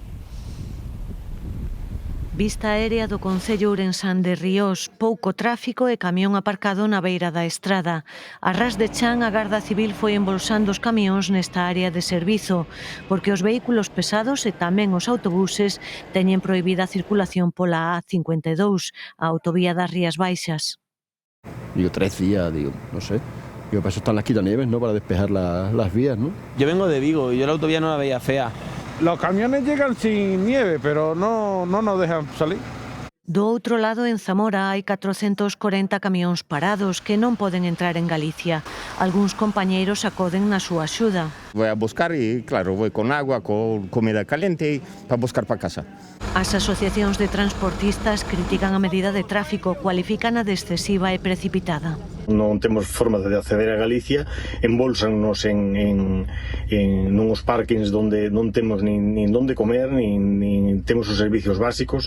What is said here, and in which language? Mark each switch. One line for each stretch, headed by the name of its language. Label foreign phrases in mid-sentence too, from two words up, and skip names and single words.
Galician: Vista aérea do concello ourensán de Ríos, pouco tráfico e camión aparcado na beira da estrada. A ras de chan, a Garda Civil foi embolsando os camións nesta área de servizo, porque os vehículos pesados e tamén os autobuses teñen prohibida a circulación pola A52, a autovía das Rías Baixas.
Spanish: Digo, 3 días, digo, no sé. Digo, para eso están las quitanieves, ¿no? Para despejar las vías, ¿no? Yo vengo de Vigo y yo la autovía no la veía fea. Los camiones llegan sin nieve, pero no nos dejan salir.
Galician: Do outro lado, en Zamora, hai 440 camións parados que non poden entrar en Galicia. Algúns compañeiros acoden na súa axuda.
Spanish: Voy a buscar y, claro, voy con agua, con comida caliente para buscar para casa.
Galician: As asociacións de transportistas critican a medida de tráfico, cualifícana de excesiva e precipitada. Non temos forma de acceder a Galicia, embolsannos en uns parkings onde non temos nin onde comer, nin temos os servicios básicos.